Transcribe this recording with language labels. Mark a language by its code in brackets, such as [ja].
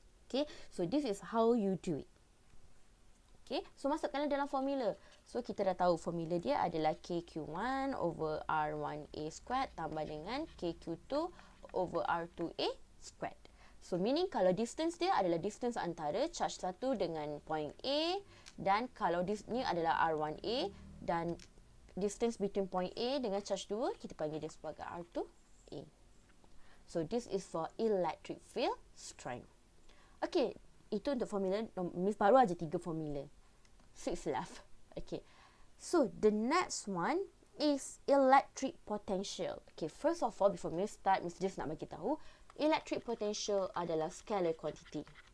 [en] Okay, so this is how you do it. [ms] Okay, so masukkanlah dalam formula. So, kita dah tahu formula dia adalah KQ1 over R1A squared tambah dengan KQ2 over R2A squared. So, meaning kalau distance dia adalah distance antara charge 1 dengan point A, dan kalau ni adalah R1A, dan [en] distance between point A [ms] dengan charge 2, kita panggil dia sebagai R2A. [en] So, this is for electric field strength. [ms] Okay, itu untuk formula. Miss baru aja 3 formula. [en] 6 left. [ms] Okay. [en] So, the next one is electric potential. Okay, first of all, before Miss start, [ms] Miss just nak bagi tahu, electric potential adalah scalar quantity.